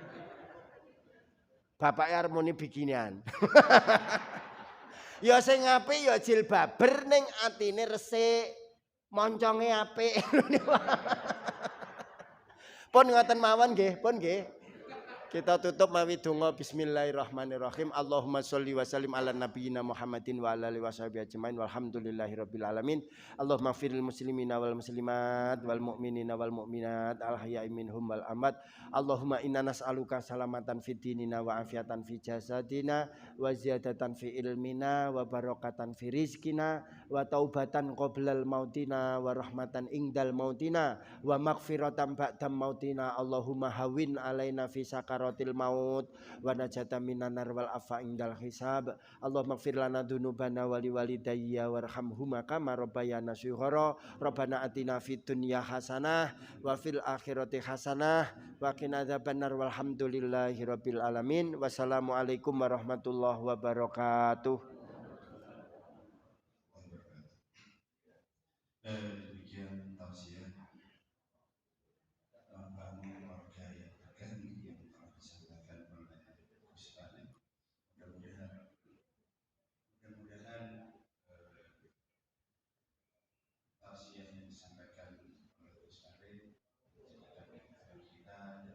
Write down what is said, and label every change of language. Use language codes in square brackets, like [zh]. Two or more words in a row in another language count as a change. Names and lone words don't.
[jv] Bapak arep muni bikinian. Ya sing apik ya jilbaber ning atine resik, monconge apik. Pun ngoten mawon nggih, pun nggih. Kita tutup mawi donga bismillahirrahmanirrahim. [ar] اللهم صل وسلم على نبينا محمد وعلى آله وصحبه أجمعين والحمد لله رب العالمين. اللهم اغفر للمسلمين والمسلمات والمؤمنين والمؤمنات الأحياء منهم والأموات. اللهم إنا نسألك سلامة في ديننا وعافية في جسدنا وزيادة في علمنا وبركة في رزقنا وتوبة قبل موتنا ورحمة عند موتنا ومغفرة بعد موتنا. اللهم هون علينا في سكرات الموت والنجاة من النار والعفو عند الحساب. اللهم اغفر لنا ذنوبنا ولوالدي وارحمهما كما ربياني صغيرا. ربنا آتنا في الدنيا حسنة وفي الآخرة حسنة وقنا عذاب النار والحمد لله رب العالمين. والسلام عليكم ورحمة الله وبركاته. [id] Demikian tausiah membangun keluarga yang terganti yang telah disampaikan oleh Gus Bani. Mudah-mudahan tausiah yang disampaikan oleh Gus Bani menjadikan kita